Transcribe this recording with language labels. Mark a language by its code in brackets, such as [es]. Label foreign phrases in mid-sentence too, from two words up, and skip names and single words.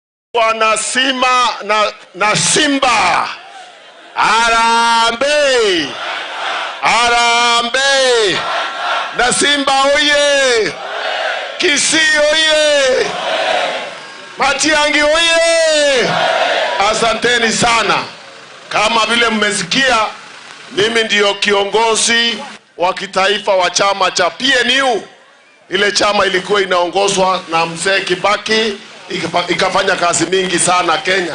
[sw] Wanasima na Simba. Harambee! Harambee! Na Simba oye! Kisii oye! Matiang'i oye! Asanteni sana. Kama vile mmesikia, mimi ndio kiongozi wa kitaifa wa chama cha PNU. Ile chama ilikuwa inaongozwa na mzee Kibaki, ikafanya kazi mingi sana Kenya.